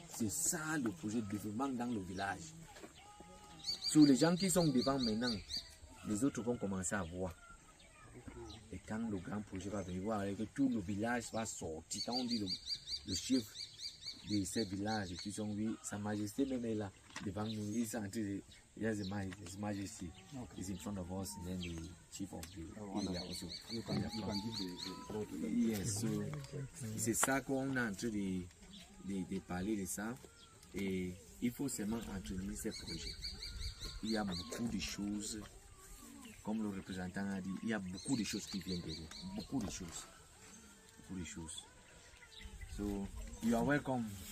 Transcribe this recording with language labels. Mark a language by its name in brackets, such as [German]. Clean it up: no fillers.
[French] C'est ça le projet de développement dans le village. Sur les gens qui sont devant maintenant, les autres vont commencer à voir. Et quand le grand projet va venir voir, que tout le village va sortir. Quand on dit le chef de ces villages, qui sont oui, Sa Majesté même est là, devant nous, il est en train de. [English] Yes, His Majesty is in front of us, and then the chief of the area also. Yes, so [French] c'est ça qu'on est en train de parler de ça. Et il faut seulement entretenir ces projets. Il y a beaucoup de choses, comme le représentant a dit, il y a beaucoup de choses qui viennent derrière. Beaucoup de choses. Beaucoup de choses. [English] So, you are welcome.